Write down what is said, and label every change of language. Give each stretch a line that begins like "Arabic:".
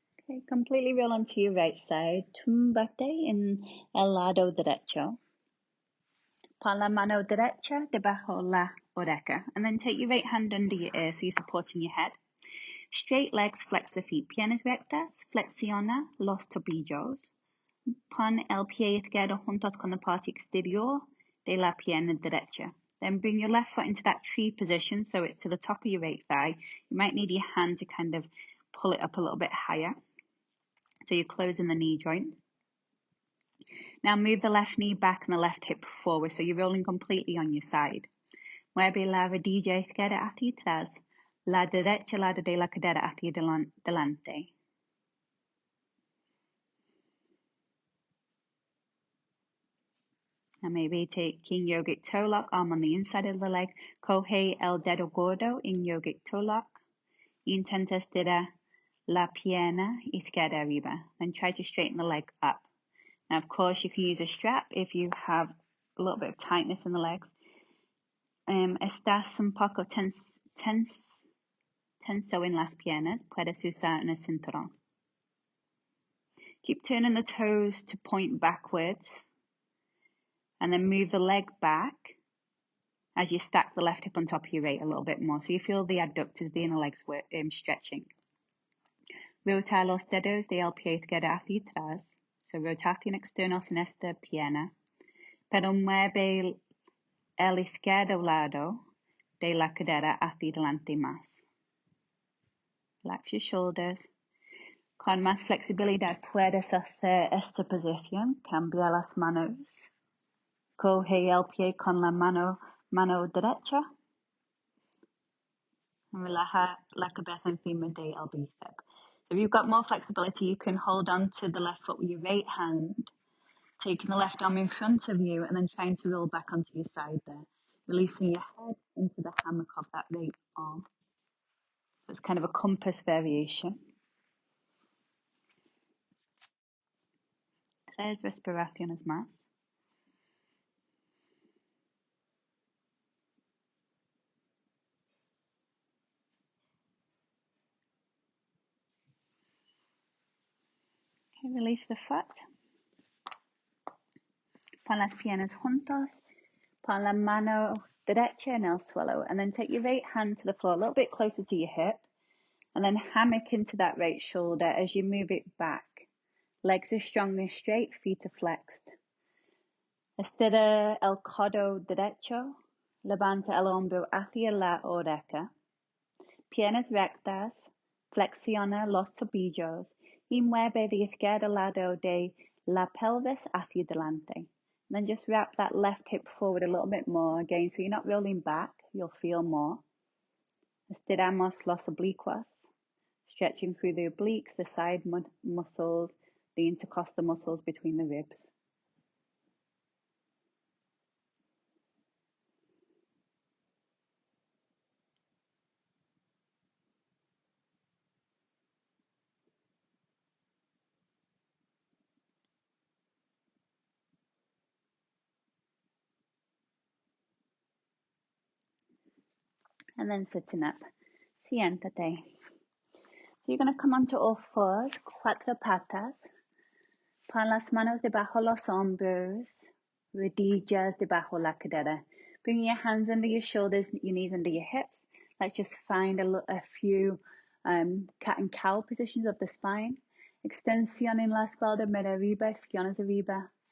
English: Okay, completely roll onto your right side.
Spanish: Túmbate en el lado derecho. Pon la mano derecha debajo la oreja.
English: And then take your right hand under your ear so you're supporting your head. Straight legs, flex the feet.
Spanish: Piernas rectas, flexiona los tobillos. Pon el pie izquierdo juntos con la parte exterior de la pierna derecha.
English: Then bring your left foot into that tree position so it's to the top of your right thigh. You might need your hand to kind of pull it up a little bit higher. So you're closing the knee joint. Now move the left knee back and the left hip forward so you're rolling completely on your side.
Spanish: Mueve la rodilla izquierda hacia atrás. La derecha lado de la cadera hacia delante.
English: And maybe take King Yogic Toe Lock, arm on the inside of the leg.
Spanish: Coge el dedo gordo in Yogic Toe Lock. Intenta estirar la pierna izquierda arriba.
English: Then try to straighten the leg up. Now, of course, you can use a strap if you have a little bit of tightness in the legs.
Spanish: Estás un poco tenso en las piernas. Puedes usar un cinturón.
English: Keep turning the toes to point backwards. And then move the leg back as you stack the left hip on top of your right a little bit more. So you feel the adductors, the inner legs stretching.
Spanish: Rota los dedos del pie izquierdo hacia atrás. So rotación externos en esta pierna. Pero mueve el izquierdo lado de la cadera hacia delante más.
English: Relax your shoulders.
Spanish: Con más flexibilidad puedes hacer esta posición. Cambia las manos. Coge el pie con la mano derecha. And relaja la cabeza encima del bíceps.
English: So if you've got more flexibility, you can hold on to the left foot with your right hand, taking the left arm in front of you and then trying to roll back onto your side there. Releasing your head into the hammock of that right arm. So it's kind of a compass variation.
Spanish: 3 respiraciones más.
English: Okay, release the foot.
Spanish: Pon las piernas juntas. Pon la mano derecha en el suelo.
English: And then take your right hand to the floor, a little bit closer to your hip. And then hammock into that right shoulder as you move it back. Legs are strong and straight, feet are flexed.
Spanish: Estira el codo derecho. Levanta el hombro hacia la oreja. Piernas rectas. Flexiona los tobillos. Y mueve the izquierdo lado de la pelvis hacia delante.
English: And then just wrap that left hip forward a little bit more again, so you're not rolling back, you'll feel more.
Spanish: Estiramos los oblicuos.
English: Stretching through the obliques, the side muscles, the intercostal muscles between the ribs. And then sitting up.
Spanish: Siéntate.
English: So you're going to come onto all fours,
Spanish: cuatro patas. Pon las manos debajo los hombros, rodillas debajo la cadera.
English: Bring your hands under your shoulders, your knees under your hips. Let's just find a few cat and cow positions of the spine.
Spanish: Extensión en la espalda, mira arriba, isquiones arriba.